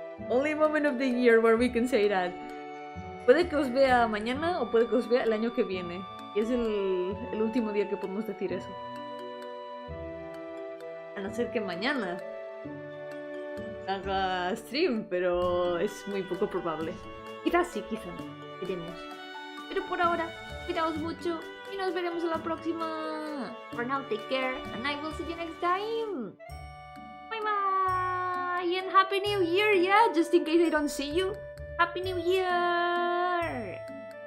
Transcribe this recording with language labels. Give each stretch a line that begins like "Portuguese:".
English: Only moment of the year where we can say that.
Spanish: Puede que os vea mañana o puede que os vea el año que viene. Y es el último día que podemos decir eso. A no ser que mañana haga stream, pero es muy poco probable. Quizás sí, quizás no. Veremos. Pero por ahora, cuidaos mucho y nos veremos en la próxima.
English: For now, take care and I will see you next time. Bye bye and Happy New Year, yeah, just in case I don't see you. Happy New Year!